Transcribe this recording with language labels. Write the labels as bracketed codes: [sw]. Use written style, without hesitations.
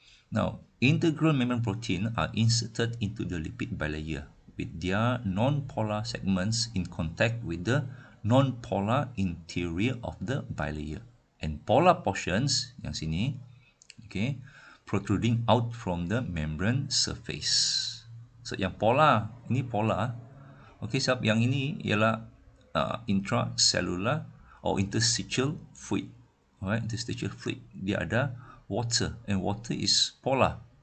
[en] Now, integral membrane protein are inserted into the lipid bilayer with their non-polar segments in contact with the non-polar interior of the bilayer, and polar portions [ms] yang sini, [en] okay, protruding out from the membrane surface. [ms] So yang polar, ini polar. Okay, sebab yang ini ialah [en] intracellular or interstitial fluid. Alright, interstitial fluid. [ms] Dia ada [en] water, and water is polar.